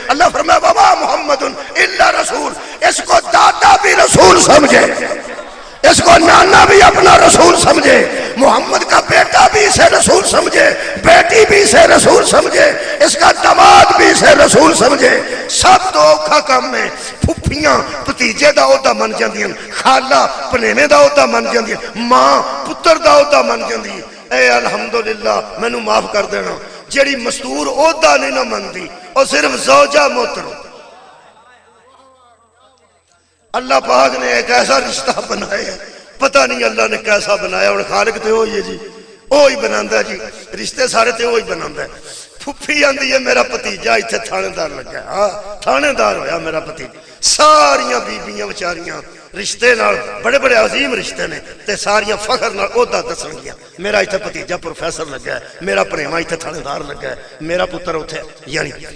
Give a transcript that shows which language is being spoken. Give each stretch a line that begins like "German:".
Urdu: اللہ فرمایا
Arabic: وما محمد الا رسول.
Urdu: اس کو دادا بھی رسول سمجھے، اس کو نانا بھی اپنا رسول سمجھے، محمد کا بیٹا بھی اسے رسول سمجھے، بیٹی بھی اسے رسول سمجھے، اس کا داماد بھی اسے رسول سمجھے.
Punjabi: سب تو اوکھا کام میں پھپھیاں بھتیجے دا عہدہ من جاندیاں، خالہ پنیویں دا عہدہ من جاندیاں، ماں پتر دا عہدہ من جاندی. اے الحمدللہ مینوں معاف کر دینا، جیڑی مستور عہدہ نہیں نہ مندی، اور صرف زوجہ محترم. اللہ پاک نے ایک ایسا رشتہ بنایا ہے، پتہ نہیں اللہ نے کیسا بنایا، اور خالق تے وہی ہے جی، وہی بناتا ہے جی، رشتے سارے تے وہی بناتا ہے۔ پھپھی آندی ہے میرا بھتیجا اتنے تھانے دار لگا ہے، ہاں تھانے دار ہویا میرا بھتیجا۔ ساریاں بیبیاں بیچاریاں رشتے نال بڑے بڑے عظیم رشتے نے تے ساریاں فخر نال عہدہ دسن گیا، میرا اتنے بھتیجا پروفیسر لگا ہے، میرا پریواں اتنے تھانے دار لگا ہے، میرا پتر اتنے۔ یعنی